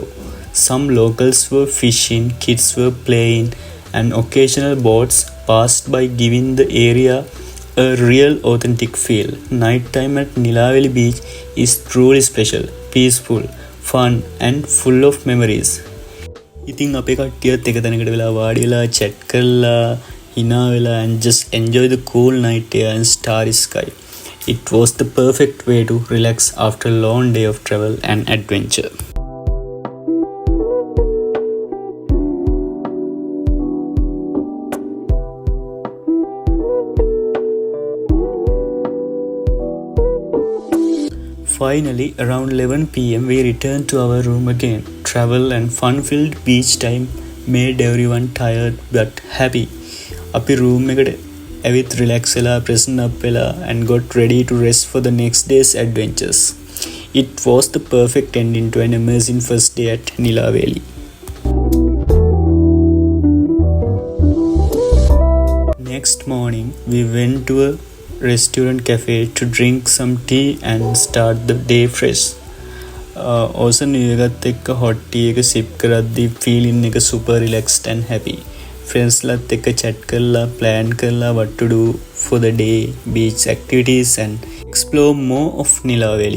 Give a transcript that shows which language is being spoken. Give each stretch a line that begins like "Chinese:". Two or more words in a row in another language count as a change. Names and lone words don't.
English: Some locals were fishing, kids were playing, and occasional boats passed by, giving the area a real authentic feel. Nighttime at Nilaveli Beach is truly special, peaceful, fun, and full of memories.
Sinhala: ඉතින් අපේ කට්ටියත් එක තැනකට වෙලා වාඩි වෙලා chat කරලා hina වෙලා
English: and just enjoy the cool night air and starry sky. It was the perfect way to relax after a long day of travel and adventure. Finally, around 11 p.m. we returned to our room again. Travel and fun-filled beach time made everyone tired but happy.
Sinhala: අපි room එකට ඇවිත් relax වෙලා freshen up වෙලා
English: and got ready to rest for the next day's adventures. It was the perfect ending to an amazing first day at Nilaveli. Next morning, we went to a restaurant cafe to drink some tea and start the day fresh. Ocean
Sinhala: එකත් එක්ක
English: hot tea එක sip කරද්දී feeling එක super relaxed and happy. Friends
Sinhala: ලාත් එක්ක
English: chat කරලා plan කරලා what to do for the day, beach activities and explore more of Nilaveli.